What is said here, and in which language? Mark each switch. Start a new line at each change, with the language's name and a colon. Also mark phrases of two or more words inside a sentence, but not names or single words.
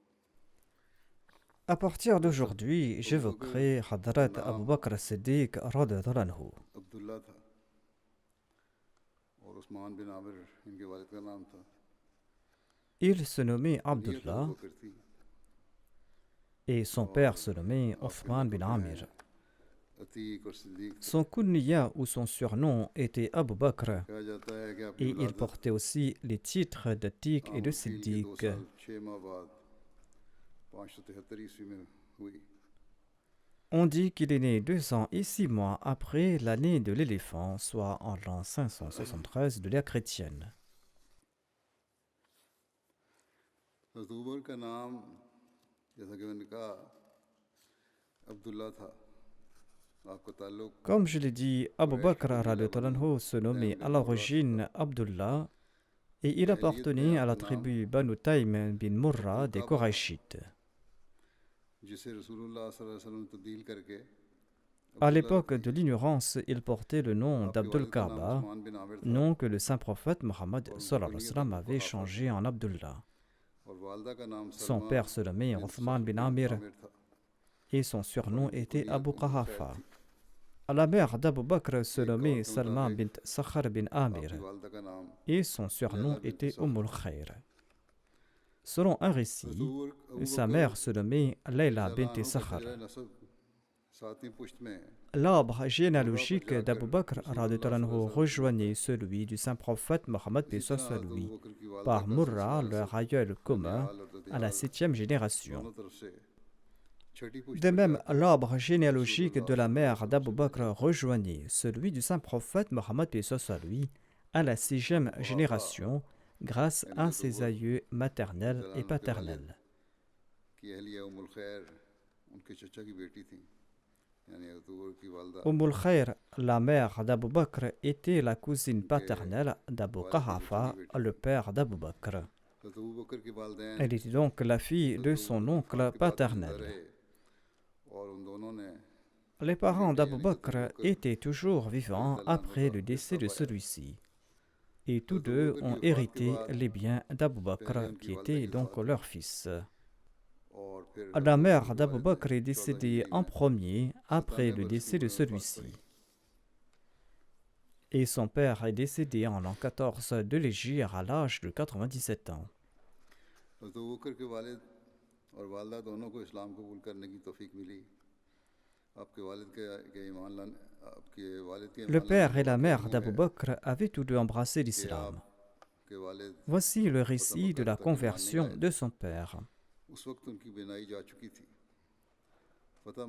French: À partir d'aujourd'hui, j'évoquerai Hadrat Abu Bakr as-Siddiq
Arabic: رضي الله عنه.
Urdu: عبداللہ تھا اور عثمان بن عامر ان کے والد کا نام تھا.
French: Il se nommait
Urdu: کنیت ابو
French: Abdullah
Urdu: بکر تھی
French: et son père se nommait Othman bin Amir.
Urdu: عتیق اور صدیق تھے.
French: Son kunniya ou son surnom était Abu Bakr
Urdu: کہا جاتا ہے کہ آپ کی
French: et il
Urdu: विलादत
French: portait aussi les titres d'Atiq et de
Urdu: آمکیل کے 2
French: Siddiq.
Urdu: سال 6 ماہ بعد 573 عیسوی میں ہوئی.
French: On dit qu'il est né 2 ans et 6 mois après l'année de l'éléphant, soit en l'an 573 de l'ère chrétienne.
Urdu: حضرت ابو بکر کا نام جیسا کہ میں نے کہا عبداللہ تھا. آپ کا تعلق
French: Comme je l'ai dit, Abu Bakr
Arabic: رضي الله عنه
French: se nommait à l'origine Abdullah et il appartenait à la tribu Banu Taym bin Murra des Korachites.
Urdu: جسے رسول اللہ
Arabic: صلى الله عليه وسلم
Urdu: تبدیل کرکے
French: À l'époque de l'ignorance, il portait le nom
Urdu: आपके
French: d'Abdul
Urdu: والد کا نام
French: Kaaba,
Urdu: عثمان بن عامر تھا
French: nom que le saint prophète Mohammed
Arabic: صلى الله عليه وسلم
French: avait changé en Abdullah.
Urdu: اور والدہ کا نام
French: Son
Urdu: सलमा
French: père se nommait
Urdu: बिन
French: Othman bin
Urdu: बिन
French: Amir
Urdu: था
French: et son surnom était
Urdu: कुनियत
French: Abu
Urdu: उम्मुल खैर
French: Qahafa.
Urdu: थी.
French: La mère d'Abu Bakr se
Urdu: एक
French: nommait
Urdu: قول کے
French: Salma
Urdu: मुताबिक
French: bint Sakhar bin Amir
Urdu: آپ کی والدہ کا نام
French: et son surnom
Urdu: लैला बिन
French: était
Urdu: सख्र.
French: Ummul Khair. Selon un
Urdu: हज़रत
French: récit,
Urdu: अबू
French: sa
Urdu: बकर
French: mère se nommait Layla
Urdu: रज़ियल्लाहु
French: bint
Urdu: अन्हु का
French: Sakhar.
Urdu: شجرہ نسب ساتویں پشت میں
French: L'arbre
Urdu: مرہ پر
French: généalogique d'Abu
Urdu: जाकर
French: Bakr
Urdu: रसूलुल्लाह
French: radhiyallahu
Urdu: सल्लल्लाहु
French: anhu
Arabic: عليه وسلم
Urdu: سے ملتا
French: rejoignait
Urdu: है.
French: celui du saint prophète Mohammed
Urdu: اسی طرح حضرت ابو
French: lui
Urdu: بکر کی والدہ
French: par
Urdu: का
French: Murra,
Urdu: سلسلہ نسب
French: leur aïeul commun,
Urdu: ننیال اور
French: à la
Urdu: ददियाल
French: 7e génération.
Urdu: دونوں طرف سے چھٹی پشت
French: De
Urdu: पर
French: même,
Urdu: जाकर
French: l'arbre généalogique
Urdu: रसूलुल्लाह
French: de la
Arabic: صلى الله عليه
French: mère
Urdu: वसल्लम
French: d'Abu
Urdu: سے ملتا
French: Bakr
Urdu: है.
French: rejoignait celui du saint prophète Mohammed lui à la 6e
Urdu: अबू कुहाफा
French: génération grâce
Urdu: यानी
French: à
Urdu: हज़रत
French: ses
Urdu: अबू
French: aïeux maternels
Urdu: रज़ियल्लाहु
French: et
Urdu: عنہ کے والد
French: paternels.
Urdu: کی اہلیہ ام الخیر ان کے چچا کی بیٹی تھی یعنی حضرت ابو بکر کی والدہ
French: Ummul Khair, la mère d'Abu Bakr, était la cousine
Urdu: उनके
French: paternelle d'Abu
Urdu: والد کے چچا کی
French: Qahafa,
Urdu: बेटी
French: le
Urdu: थी.
French: père d'Abu Bakr.
Urdu: حضرت ابو بکر کے والدین
French: Elle était donc la fille
Urdu: हज़रत
French: de
Urdu: अबू
French: son
Urdu: بکر کے
French: oncle
Urdu: وفات کے بعد بھی زندہ
French: paternel.
Urdu: رہے اور ان دونوں نے
French: Les parents
Urdu: बेटे
French: d'Abu
Urdu: یعنی حضرت ابو
French: Bakr
Urdu: बकर
French: étaient toujours vivants
Arabic: رضي الله عنه
French: après
Urdu: का
French: le décès
Urdu: हिस्सा
French: de
Urdu: पाया.
French: celui-ci. Et tous
Urdu: حضرت ابو
French: deux
Urdu: بکر کی
French: ont
Urdu: وفات کے
French: hérité
Urdu: बाद
French: les biens d'Abu
Urdu: पहले
French: Bakr,
Urdu: उनकी
French: qui
Urdu: वालदा
French: était
Urdu: की
French: donc
Urdu: وفات ہوئی
French: leur fils.
Urdu: اور پھر
French: La
Urdu: हज़रत अबू बकर
French: mère
Urdu: के
French: d'Abu
Urdu: वालिद
French: Bakr
Urdu: ने
French: est 14 décédée
Urdu: हिजरी
French: en
Urdu: में
French: premier après 97 le
Urdu: برس کی
French: décès de
Urdu: عمر میں وفات
French: celui-ci.
Urdu: पड़ी.
French: Et son père est décédé en l'an 14 de l'Hégire à l'âge de 97 ans.
Urdu: حضرت ابو بکر کے والد اور والدہ دونوں کو اسلام قبول کرنے کی توفیق ملی. آپ کے والد کے ایمان لانے آپ کے والد کے
French: Le
Urdu: ایمان لانے
French: père
Urdu: का
French: et la
Urdu: वक्त
French: mère
Urdu: यूँ
French: d'Abu
Urdu: है
French: Bakr avaient tous deux embrassé
Urdu: कि
French: l'islam.
Urdu: آپ کے والد
French: Voici le
Urdu: हज़रत
French: récit de
Urdu: बकर
French: la
Urdu: تک ایمان نہیں
French: conversion
Urdu: लाए
French: de
Urdu: थे.
French: son père.
Urdu: اس وقت ان کی بینائی جا چکی تھی.